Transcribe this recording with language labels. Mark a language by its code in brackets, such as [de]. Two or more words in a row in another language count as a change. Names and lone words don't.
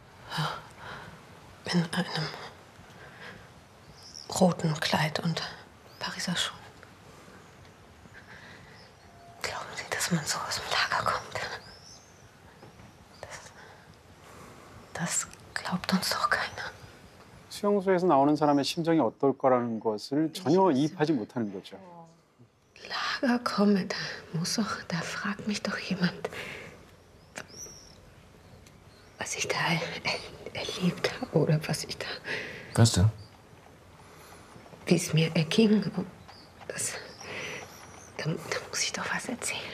[de] In einem roten Kleid und Pariser Schuhen. Glauben Sie, dass man so aus dem Lager kommt? Das glaubt uns doch keiner. [ko] 수용소에서 나오는 사람의 심정이 어떨 거라는 것을 전혀 이입하지 못하는 거죠. [de] Lager komme, da fragt mich doch jemand, was ich da erlebt habe oder was ich da, Was denn? wie es mir erging. Da muss ich doch was erzählen.